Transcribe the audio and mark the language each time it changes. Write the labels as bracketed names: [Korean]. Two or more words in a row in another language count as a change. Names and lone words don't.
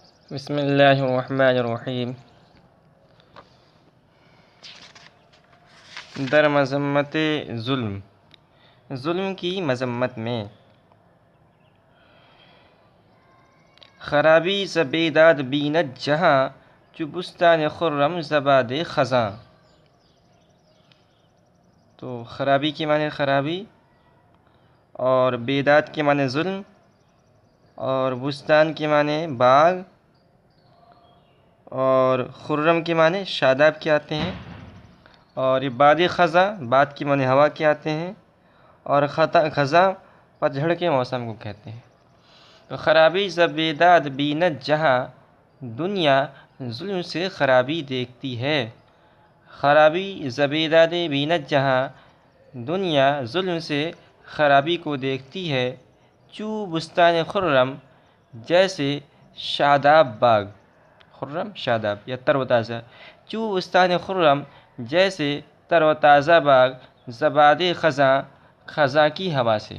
[Arabic] بسم اللہ الرحمن الرحیم۔ [Persian] در مذمت ظلم [Urdu] کی مذمت میں، [Persian] خرابی ز بیداد بیند جہاں، چو بستان خرم زباد خزاں۔ [Urdu] تو خرابی کے معنی خرابی، اور بیداد کے معنی ظلم، اور بستان کے معنی باغ، اور خرم کے معنی شاداب کے آتے ہیں، اور یہ باد خزاں باد کے معنی ہوا کے آتے ہیں، اور خزاں پتجھڑ کے موسم کو کہتے ہیں۔ تو [Persian] خرابی ز بیداد بیند جہاں، [Urdu] دنیا ظلم سے خرابی دیکھتی ہے۔ [Persian] خرابی ز بیداد بیند جہاں، [Urdu] دنیا ظلم سے خرابی کو دیکھتی ہے۔ [Persian] چو بستان خرم، [Urdu] جیسے شاداب باغ، خرم شاداب یا تر و تازہ، [Persian] چو بستان خرم [Urdu] جیسے تر و تازہ باغ، [Persian] زباد خزاں [Urdu] خزاں کی ہوا سے۔